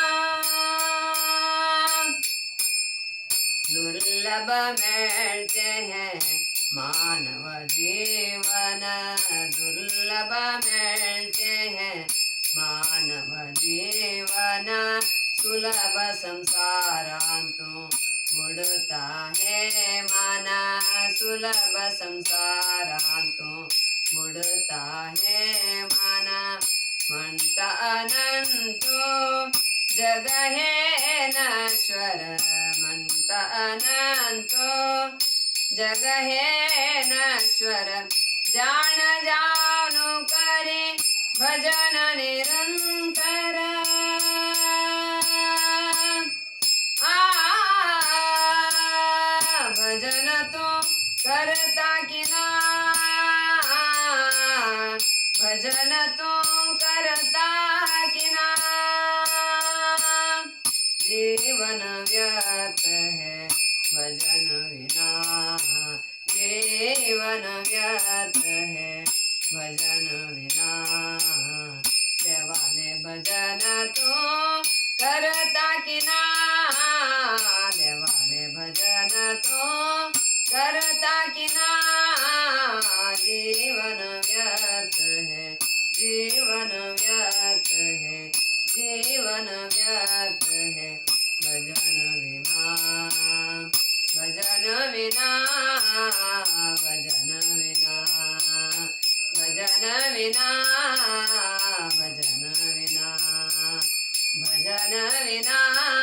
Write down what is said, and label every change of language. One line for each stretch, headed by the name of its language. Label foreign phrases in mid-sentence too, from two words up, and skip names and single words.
Hindi: दुर्लभ मिलते हैं मानव जीवन, दुर्लभ मिलते हैं मानव जीवन, सुलभ संसारांतू बुडता है माना, सुलभ संसारांतू बुडता है माना.
Marathi: म्हणता अनंतो जग हे नश्वर, म्हणता अनंतो जग हे नश्वर, जाण जाणू करी भजन निरंतर. भजन तो करता की ना, भजन तो करता की ना,
Hindi: जीवन व्यर्थ है भजन विना, जीवन व्यर्थ है भजन विना.
Marathi: देवाले भजन तो करता की ना, देवाले भजन तो करता की ना,
Hindi: जीवन व्यर्थ है, जीवन व्यर्थ है, जीवन व्यर्थ है भजन विना, भजन विना, भजन विना, भजन विना, भजन विना, भजन विना.